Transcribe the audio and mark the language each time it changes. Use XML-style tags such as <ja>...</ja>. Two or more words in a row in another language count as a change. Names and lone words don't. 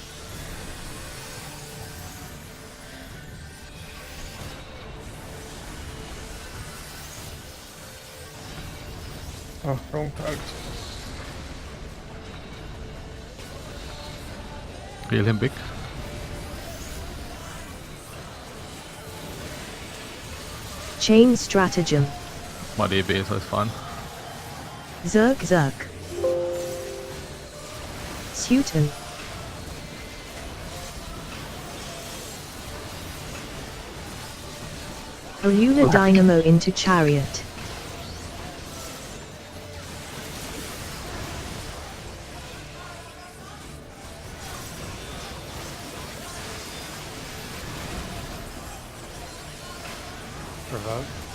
<en>Oh, wrong card. Heal him big. Chain stratagem. My DB, so it's fine. Zerk Zerk. Suiton. Aruna Dynamo into chariot. Provoke.</en>